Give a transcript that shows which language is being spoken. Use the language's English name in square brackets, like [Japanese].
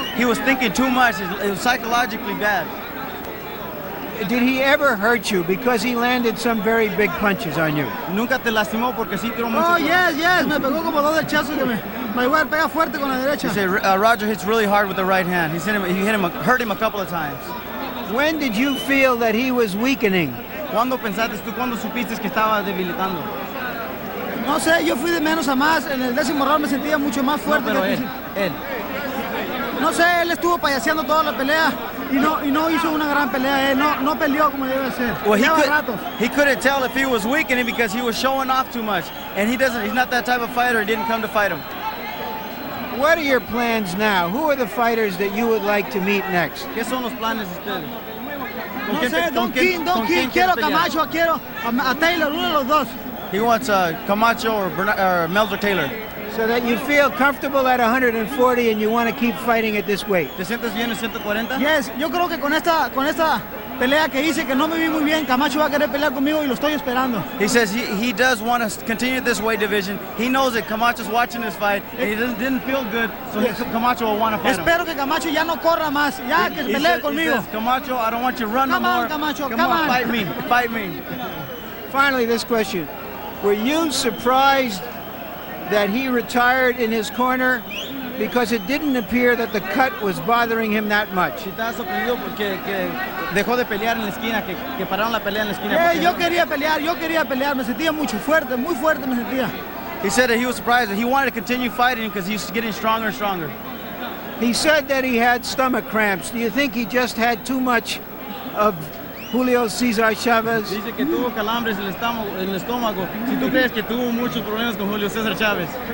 [English] He was thinking too much. It was psychologically bad. Did he ever hurt you? Because he landed some very big punches on you. [Spanish] Nunca te lastimó porque sí tiró mucho. [English] Oh, yes. [Spanish] Me pegó como dos derechazos que Mayweather pega fuerte con la derecha. [English] He said, Roger hits really hard with the right hand. Hurt him a couple of times. When did you feel that he was weakening? [Spanish] ¿Cuándo supiste que estaba debilitando? No sé, yo fui de menos a más. En el 10º round me sentía mucho más fuerte. No, pero él. No sé, él estuvo payaseando toda la pelea y no hizo una gran pelea. Él no peleó como debe ser. [English] Well, he couldn't tell if he was weakening because he was showing off too much. And he's not that type of fighter. He didn't come to fight him. What are your plans now? Who are the fighters that you would like to meet next? [Spanish] ¿Qué son los planes de ustedes? No sé, Don King, quiero Camacho, quiero a Taylor, uno de los dos. [English] He wants Camacho or Melzer Taylor. So that you feel comfortable at 140 and you want to keep fighting at this weight. [Spanish] ¿Te sientes bien en 140? Yes, yo creo que con esta pelea que hice que no me vi muy bien, Camacho va a querer pelear conmigo y lo estoy esperando. [English] He says he does want to continue this weight division. He knows that Camacho's watching this fight and he didn't feel good, so Camacho will want to fight him. [Spanish] Espero que Camacho ya no corra más, ya que pelee conmigo. [English] He says, Camacho, I don't want you to run no more. Camacho, come on, fight me. Finally, this question. Were you surprised that he retired in his corner because it didn't appear that the cut was bothering him that much? [Spanish] Estaba sorprendido porque dejó de pelear en la esquina, que pararon la pelea en la esquina. Yo quería pelear, me sentía muy fuerte me sentía. [English] He said that he was surprised that he wanted to continue fighting because he was getting stronger and stronger. He said that he had stomach cramps. Do you think he just had too much of Julio Cesar Chavez? [Spanish] Dice que tuvo calambres en el estómago. Si tú crees que tuvo muchos problemas con Julio Cesar Chavez.